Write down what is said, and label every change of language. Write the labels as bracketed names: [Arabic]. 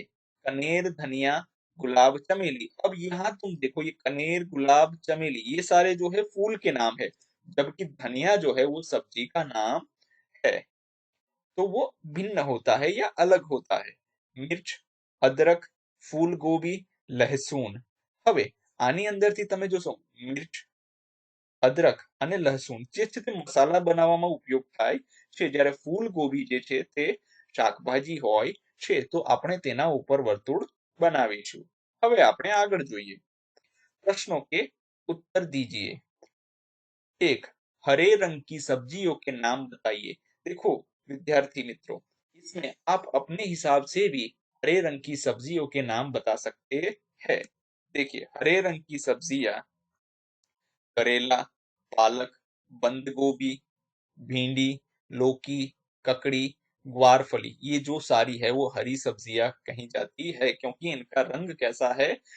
[Hindi] कनेर, धनिया, गुलाब, चमेली। अब यहाँ तुम देखो, ये कनेर, गुलाब, चमेली ये सारे जो है फूल के नाम है, जबकि धनिया जो है वो सब्जी का नाम है। तो वो भिन्न होता है या अलग होता है। मिर्च, अदरक, ફૂલગોબી, લહેસુન। [Gujarati] હવે આની અંદરથી તમે જોશો, મિર્ચ, અદરક અને લહેસુન જે છે તે મસાલા બનાવવામાં ઉપયોગ થાય છે, જ્યારે ફૂલગોબી જે છે તે શાકભાજી હોય છે, તો આપણે તેના ઉપર વર્તુળ બનાવીશું। હવે આપણે આગળ જોઈએ। [Hindi] प्रश्नों के उत्तर दीजिए। एक, हरे रंग की सब्जियों के नाम बताइए। देखो विद्यार्थी मित्रों, इसमें आप अपने हिसाब से भी हरे रंग की सब्जियों के नाम बता सकते हैं। देखिए, हरे रंग की सब्जियां करेला, पालक, बंद गोभी, भिंडी, लौकी, ककड़ी, ग्वारफली, ये जो सारी है वो हरी सब्जियां कही जाती है, क्योंकि इनका रंग कैसा है?